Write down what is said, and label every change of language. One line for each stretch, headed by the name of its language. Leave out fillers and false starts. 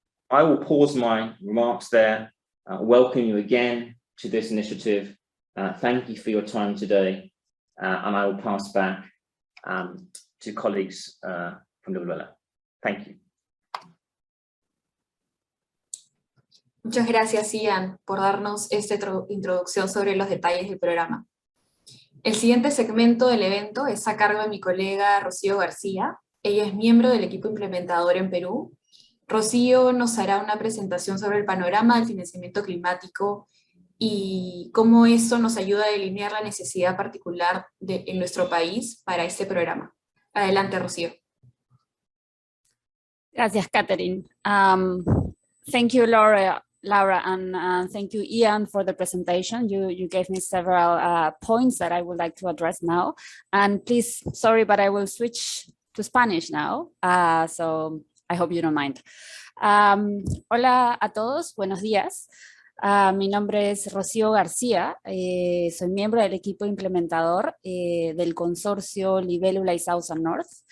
English: I will pause my remarks there, welcome you again to this initiative. Thank you for your time today, and I will pass back to colleagues from the Lula. Thank you.
Spanish: Muchas gracias, Ian, por darnos esta introducción sobre los detalles del programa. El siguiente segmento del evento es a cargo de mi colega Rocío García. Ella es miembro del equipo implementador en Perú. Rocío nos hará una presentación sobre el panorama del financiamiento climático y cómo eso nos ayuda a delinear la necesidad particular en nuestro país para este programa. Adelante, Rocío. Gracias, Catherine.
English: Thank you, Laura, and thank you, Ian, for the presentation. You gave me several points that I would like to address now. And please, sorry, but I will switch to Spanish now. So I hope you don't mind.
Spanish: Hola a todos, buenos días. Mi nombre es Rocío García, soy miembro del equipo implementador del consorcio Libélula y South and North.